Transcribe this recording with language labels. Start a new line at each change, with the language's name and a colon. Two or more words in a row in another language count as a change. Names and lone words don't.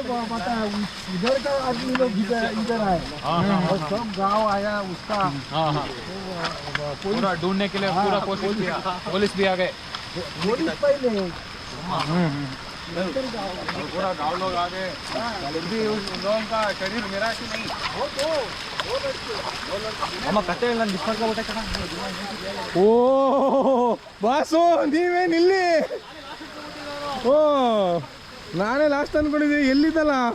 Hindi: पता है इधर का आदमी लोग इधर आए और सब गांव आया उसका. पूरा ढूंढने के लिए पूरा कोशिश किया, पुलिस भी आ गए. पुलिस पहले पूरा गांव लोग आ गए, फिर भी उन लोगों का शरीर मेरा कि नहीं.
Kannada: ಓ ಬಾಸು ನೀವೇನಿಲ್ಲಿ? ಓ ನಾನೇ ಲಾಸ್ಟ್ ಅನ್ಕೊಂಡಿದ್ದೆ, ಎಲ್ಲಿದ್ದಲ್ಲ?